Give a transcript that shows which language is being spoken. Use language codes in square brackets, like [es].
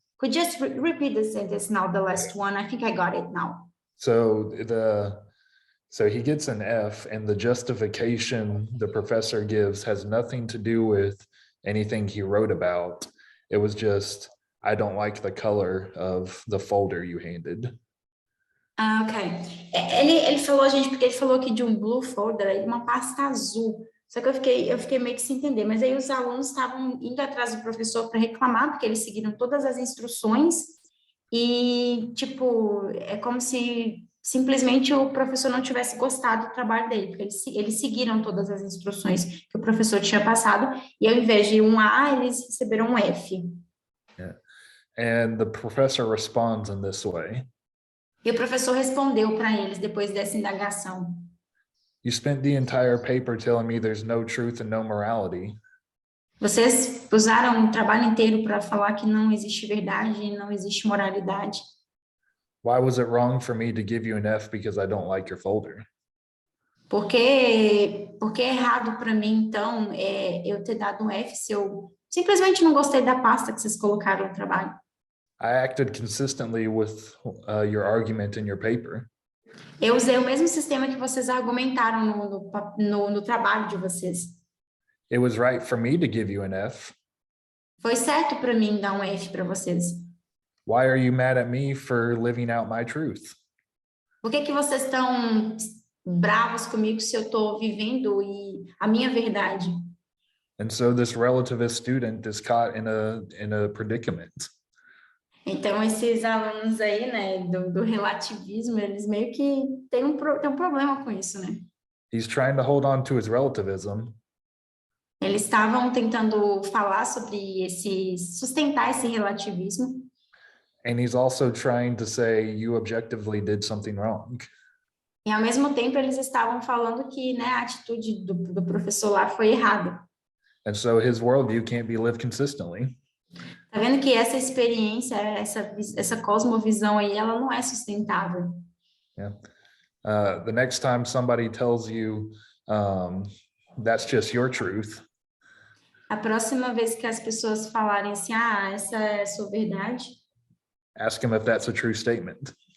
[en] Could you just repeat the sentence now, the last one? I think I got it now. So So he gets an F, and the justification the professor gives has nothing to do with anything he wrote about. It was just, I don't like the color of the folder you handed. Ah, ok. [pt] Ele falou, gente, porque ele falou aqui de um [en] blue folder, [pt] aí uma pasta azul. Só que eu fiquei meio que sem entender. Mas aí os alunos estavam indo atrás do professor para reclamar, porque eles seguiram todas as instruções e, tipo, é como se simplesmente o professor não tivesse gostado do trabalho dele, porque eles seguiram todas as instruções que o professor tinha passado, e ao invés de um A, eles receberam um F. [en] Yeah. And the professor responds in this way. [pt] E o professor respondeu para eles depois dessa indagação. [en] You spent the entire paper telling me there's no truth and no morality. [pt] Vocês usaram o trabalho inteiro para falar que não existe verdade e não existe moralidade. [en] Why was it wrong for me to give you an F because I don't like your folder? [pt] Porque é errado para mim, então, eu ter dado um F se eu simplesmente não gostei da pasta que vocês colocaram no trabalho. [en] I acted consistently with your argument in your paper. [pt] Eu usei o mesmo sistema que vocês argumentaram no trabalho de vocês. [en] It was right for me to give you an F. [pt] Foi certo para mim dar um F para vocês. [en] Why are you mad at me for living out my truth? [pt] Por que vocês estão bravos comigo se eu estou vivendo a minha verdade? [en] And so this relativist student is caught in a predicament. [pt] Então, esses alunos aí, né, do relativismo, eles meio que têm um problema com isso, né? [en] He's trying to hold on to his relativism, [pt] Eles estavam tentando falar sobre sustentar esse relativismo, [en] and he's also trying to say you objectively did something wrong. [pt] e ao mesmo tempo eles estavam falando que, né, a atitude do professor lá foi errada. [en] And so his worldview can't be lived consistently. [pt] Tá vendo que essa experiência, essa cosmovisão aí, ela não é sustentável. [en] Yeah. The next time somebody tells you that's just your truth, [pt] A próxima vez que as pessoas falarem assim, essa é a sua verdade, [en] ask him if that's a true statement.